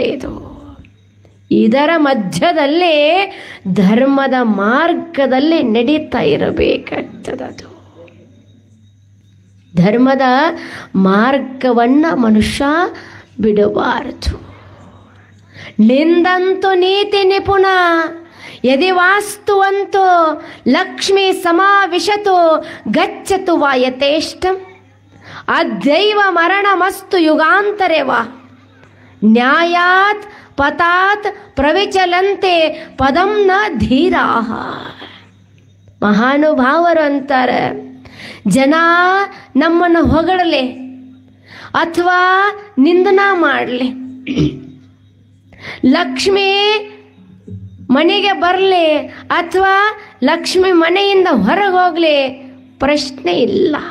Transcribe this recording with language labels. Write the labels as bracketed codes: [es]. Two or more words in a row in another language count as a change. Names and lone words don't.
[kn] ಇದರ ಮಧ್ಯದಲ್ಲಿ ಧರ್ಮದ ಮಾರ್ಗದಲ್ಲಿ ನಡೀತಾ ಇರಬೇಕಾಗ್ತದದು. ಧರ್ಮದ ಮಾರ್ಗವನ್ನ ಮನುಷ್ಯ ಬಿಡಬಾರದು. [sa] ನಿಂದಂತು ನೀತಿ ನಿಪುಣ ಯದಿ ವಾಸ್ತುವಂತೋ ಲಕ್ಷ್ಮೀ ಸಮಾವಿಶತು ಗಚ್ಚತು ವಾ ಯಥೇಷ್ಟಂ ಅದ್ಯೈವ ಮರಣಮಸ್ತು ಯುಗಾಂತರೆ ವಾ ನ್ಯಾಯಾತ್ ಪತಾತ್ ಪ್ರವಿಚಲಂತೆ ಪದಂ ನ ಧೀರಾಹ. [kn] ಮಹಾನುಭಾವರು ಅಂತಾರೆ, ಜನ ನಮ್ಮನ್ನು ಹೊಗಳಲೆ ಅಥವಾ ನಿಂದನ ಮಾಡಲಿ, ಲಕ್ಷ್ಮಿ ಮನೆಗೆ ಬರಲಿ ಅಥವಾ ಲಕ್ಷ್ಮಿ ಮನೆಯಿಂದ ಹೊರಗೆ ಹೋಗ್ಲಿ, ಪ್ರಶ್ನೆ ಇಲ್ಲ.